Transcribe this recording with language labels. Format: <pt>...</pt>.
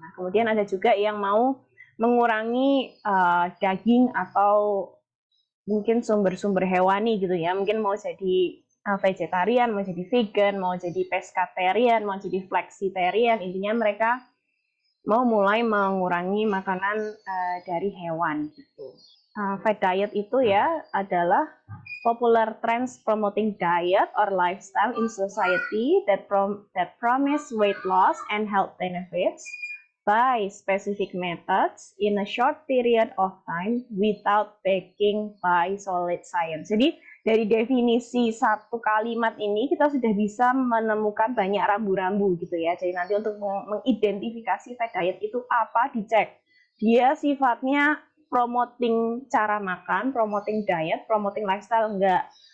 <id>Nah, kemudian ada juga yang mau mengurangi daging atau mungkin sumber-sumber hewani gitu ya, mungkin mau jadi vegetarian, mau jadi vegan, mau jadi pescatarian, mau jadi flexitarian, intinya mereka mau mulai mengurangi makanan dari hewan gitu.</id> <en>Fat diet</en> <id>itu ya adalah</id> <en>popular trends promoting diet or lifestyle in society that promise weight loss and health benefits by specific methods in a short period of time without backing by solid science.</en> <id>Jadi dari definisi satu kalimat ini kita sudah bisa menemukan banyak rambu-rambu gitu ya. Jadi nanti untuk mengidentifikasi fat diet itu apa, dicek. Dia sifatnya promoting cara makan, promoting diet, promoting lifestyle enggak.</id>